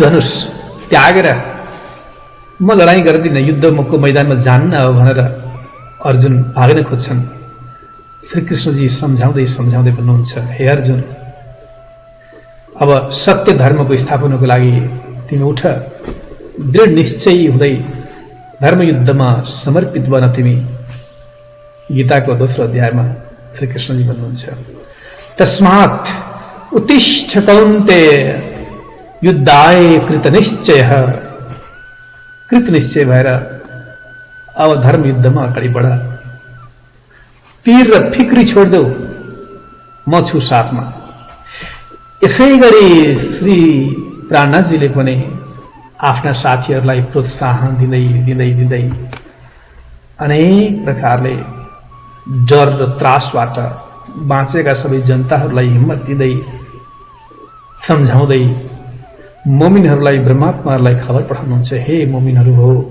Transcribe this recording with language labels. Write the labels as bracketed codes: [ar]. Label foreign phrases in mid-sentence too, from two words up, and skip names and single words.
[ne] धनुष त्यागेर म लडाईँ गर्दिन, युद्धको मैदानमा जान्न हो भनेर अर्जुन भाग्न खोज्छन्, श्रीकृष्णजी सम्झाउँदै सम्झाउँदै भन्नुहुन्छ, हे अर्जुन, अब सत्य धर्मको स्थापनाको लागि तिमी उठ, दृढ निश्चयी हुँदै धर्मयुद्धमा समर्पित बन तिमी। गीताको दोस्रो अध्यायमा श्रीकृष्णजी भन्नुहुन्छ, [sa] तस्मात् उत्तिष्ठ कौन्तेय युद्धाय कृतनिश्चयः। [ne] कृतनिश्चय भएर अब धर्मयुद्धमा अगाडि बढ, पीर र फिक्री छोड्देऊ, म छु साथमा। यसै गरी श्री प्राणनाथजीले पनि आफ्ना साथीहरूलाई प्रोत्साहन दिँदै दिँदै दिँदै अनेक प्रकारले डर र त्रासबाट बाँचेका सबै जनताहरूलाई हिम्मत दिँदै सम्झाउँदै मोमिनहरूलाई, ब्रह्मात्माहरूलाई खबर पठाउनुहुन्छ, हे मोमिनहरू हो,